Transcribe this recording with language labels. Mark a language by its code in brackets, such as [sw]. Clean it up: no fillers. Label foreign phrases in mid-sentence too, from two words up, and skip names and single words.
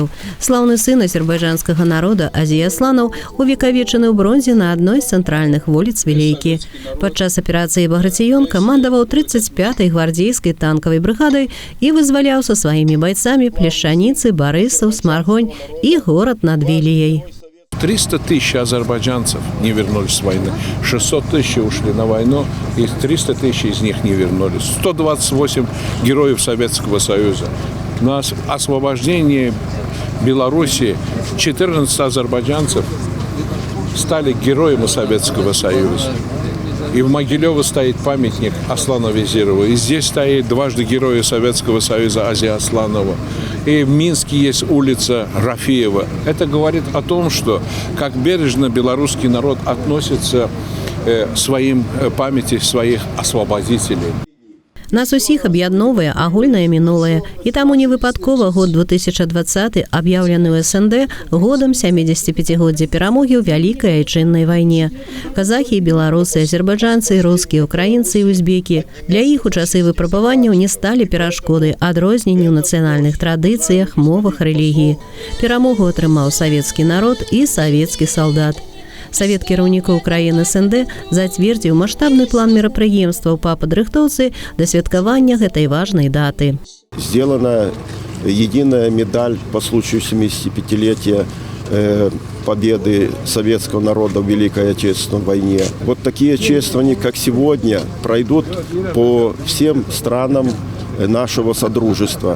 [be] Слаўны сын азербайджанскага народа Азі Асланаў увекавечаны ў бронзе на адной з цэнтральных вуліц Вілейкі. Падчас аперацыі «Багратіён» камандаваў 35-й гвардзейскай танкавай брыгадай і вызваляў са сваімі байцамі Плешчаніцы, Барысаў, Смаргонь і горад над Віліяй. [ru] 300 тысяч азербайджанцев не вернулись с войны, 600 тысяч ушли на войну, и 300 тысяч из них не вернулись. 128 героев Советского Союза. На освобождении Белоруссии 14 азербайджанцев стали героями Советского Союза. И в Могилёво стоит памятник Аслану Везирову. И здесь стоит дважды героя Советского Союза Азия Асланова. И в Минске есть улица Рафиева. Это говорит о том, что как бережно белорусский народ относится к своим памяти своих освободителей. [be] Нас усіх аб'ядноўвае агульнае мінулае, і таму не выпадкова год 2020 аб'яўлены ў СНД годам 75-годдзя перамогі ў Вялікай Айчыннай вайне. Казахі і беларусы, азербайджанцы, рускія, украінцы і узбекі. Для іх у часы выпрабаванняў не сталі перашкоды адрозненні ў нацыянальных традыцыях, мовах, рэлігіі. Перамогу атрымаў савецкі народ і савецкі салдат. Савет кіраўнікоў краін СНД зацвердзіў маштабны план мерапрыемстваў па падрыхтоўцы да святкавання гэтай важнай даты. [ru] Сделана единая медаль по случаю 75-летия победы советского народа в Великой Отечественной войне. Вот такие чествования, как сегодня, пройдут по всем странам нашего содружества.